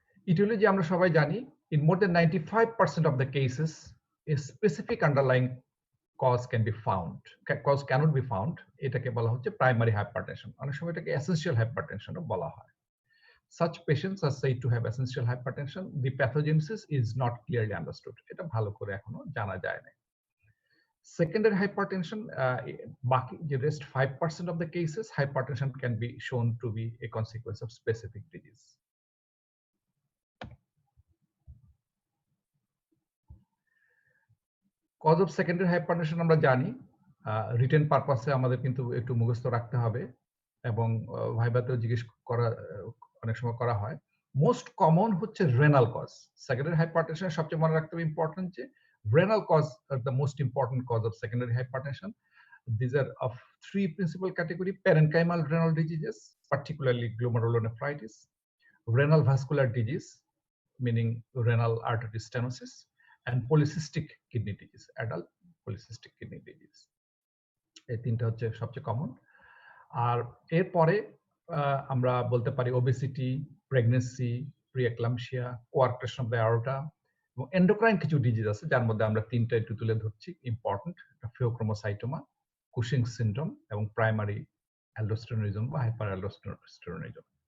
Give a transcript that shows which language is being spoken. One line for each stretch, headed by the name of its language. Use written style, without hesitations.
English: aetiology
Bangla: আমরা সবাই জানি,
English: in more than 95% of the cases a specific underlying cause can be found, cause cannot be found,
Bangla: এটাকে বলা হচ্ছে
English: Primary hypertension.
Bangla: অনেক সময় এটাকে এসেনশিয়াল হাইপারটেনশনও বলা হয়।
English: Such patients are said to have essential hypertension. The pathogenesis is not clearly understood.
Bangla: এটা ভালো করে এখনো জানা যায় না।
English: Secondary hypertension,
Bangla: বাকি যে
English: rest 5% of the cases, hypertension can be shown to be a consequence of specific disease. Cause of secondary hypertension
Bangla: আমরা জানি, রিটেন পারপাসে আমাদের কিন্তু একটু মুখস্থ রাখতে হবে এবং ভাইভাতেও জিজ্ঞেস করা অনেক সময় করা হয়। মোস্ট কমন হচ্ছে রেনাল কজ। সেকেন্ডারি হাইপারটেনশনের সবচেয়ে মনে রাখতে হবে ইম্পর্টেন্ট যে renal cause
English: আর the most important cause of secondary hypertension. These are of three principal category: parenchymal renal diseases, particularly glomerulonephritis; renal vascular disease, meaning renal artery stenosis; and polycystic kidney disease, adult polycystic kidney disease.
Bangla: এই তিনটা হচ্ছে সবচেয়ে common. আর এরপরে আমরা বলতে পারি obesity, pregnancy, প্রিএক্লাম্পসিয়া, কোয়ার্কটেশন of the aorta এবং endocrine কিছু ডিজিজ আছে যার মধ্যে আমরা তিনটা একটু তুলে ধরছি ইম্পর্টেন্ট: ফিওক্রোমোসাইটোমা, কুশিং সিনড্রোম এবং প্রাইমারি অ্যালডোস্টেরনিজম বা হাইপার অ্যালডোস্টেরনিজম।